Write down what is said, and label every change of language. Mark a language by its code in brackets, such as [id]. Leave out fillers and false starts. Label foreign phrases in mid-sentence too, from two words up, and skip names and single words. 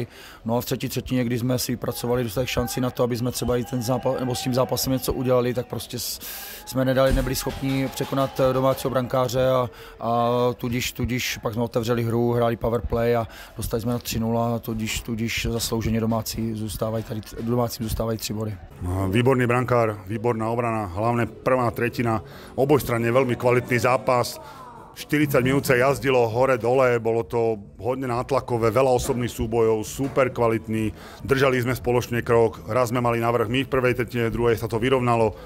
[cs] No a v třetí třetině, kdy jsme si vypracovali dostatek šanci na to, aby jsme třeba i ten zápas, nebo s tím zápasem něco udělali, tak prostě jsme nebyli schopni překonat domácího brankáře a tudíž pak jsme otevřeli hru, hráli [en] power play [cs] a dostali jsme na 3-0 a tudíž zaslouženě domácím zůstávají 3 body. [sk] Výborný brankár, výborná obrana, hlavne prvá tretina, obojstranne veľmi kvalitný zápas. 40 minút sa jazdilo hore-dole, bolo to hodne nátlakové, veľa osobných súbojov, super kvalitný, držali sme spoločne krok, raz sme mali navrch my v prvej tretine, v druhej sa to vyrovnalo.